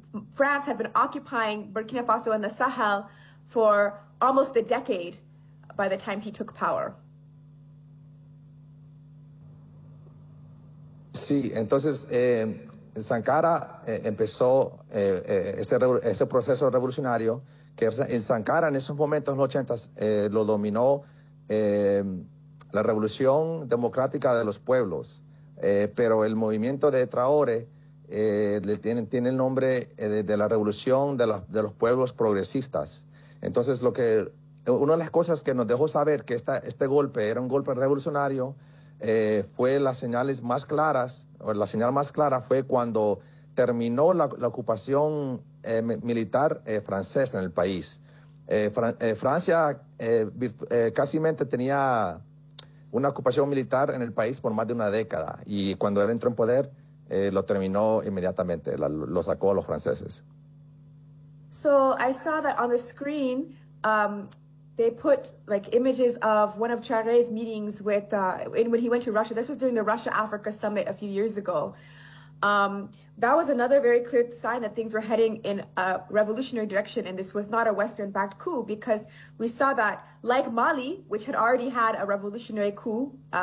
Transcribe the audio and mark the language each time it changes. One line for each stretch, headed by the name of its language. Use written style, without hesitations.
English: France had been occupying Burkina Faso and the Sahel for almost a decade by the time he took power.
Spanish: Sí, entonces Sankara empezó ese proceso revolucionario que en Sankara en esos momentos, en los 80s, lo dominó la Revolución Democrática de los Pueblos. Pero el movimiento de Traoré tiene el nombre de la Revolución de los Pueblos Progresistas. Entonces, una de las cosas que nos dejó saber que este golpe era un golpe revolucionario fue las señales más claras, o la señal más clara fue cuando terminó la ocupación militar francesa en el país. Francia casi tenía una ocupación militar en el país por más de una década, y cuando él entró en poder, lo terminó inmediatamente, lo sacó a los franceses.
English: So I saw that on the screen, they put like images of one of Charest's meetings with when he went to Russia. This was during the Russia-Africa summit a few years ago. That was another very clear sign that things were heading in a revolutionary direction, and this was not a Western-backed coup, because we saw that, like Mali, which had already had a revolutionary coup